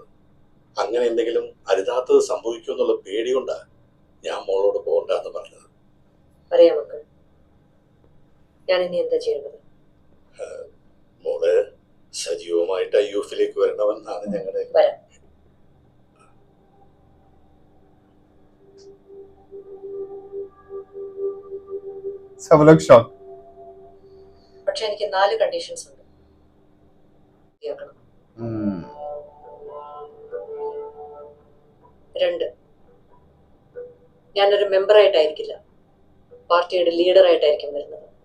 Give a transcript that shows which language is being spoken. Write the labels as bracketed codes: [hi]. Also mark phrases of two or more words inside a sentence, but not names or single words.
[ml] അങ്ങനെ എന്തെങ്കിലും അരുതാത്തത് സംഭവിക്കുമെന്നുള്ള പേടികൊണ്ടാ ഞാൻ മോളോട് പോകണ്ടെന്ന് പറഞ്ഞത്. പറയാം മക്കൾ, ഞാൻ ഇനി എന്താ ചെയ്യേണ്ടത്? മോള് സജീവമായിട്ട് IUF വരണമെന്നാണ് ഞങ്ങളുടെ. വരാം. [hi] सब लोग शॉक. [ml] പക്ഷെ എനിക്ക് 4 കണ്ടീഷൻസ് ഉണ്ട്. കേൾക്കണം. 2, ഞാനൊരു മെമ്പറായിട്ടായിരിക്കില്ല, പാർട്ടിയുടെ ലീഡറായിട്ടായിരിക്കും വരുന്നത്.